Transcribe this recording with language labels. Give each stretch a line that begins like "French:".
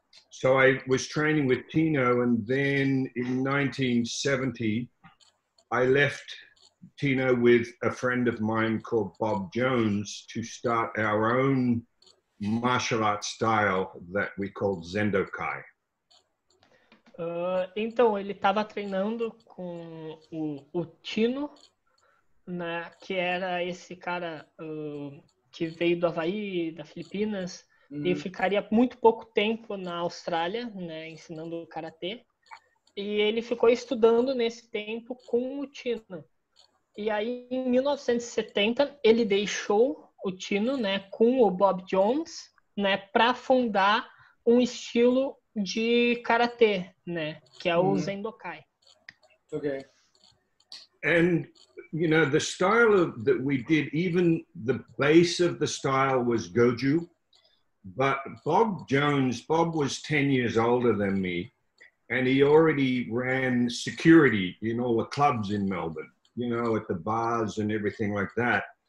English: So I was training with Tino, and then in 1970, I left Tino with a friend of mine called Bob Jones to start our own martial arts style that we called Zendokai.
Portuguese: Então, ele estava treinando com o Tino, né, que era esse cara que veio do Havaí, das Filipinas, e ficaria muito pouco tempo na Austrália, né, ensinando karatê. E ele ficou estudando nesse tempo com o Tino. E aí, em 1970, ele deixou o Tino, né, com o Bob Jones, né, para fundar um estilo de karatê, né, que é o Zendokai.
English: Okay. And you know, the style that we did, even the base of the style was Goju, but Bob was 10 years older than me, and he already ran security in all the clubs in Melbourne, you know, at the bars and everything like that.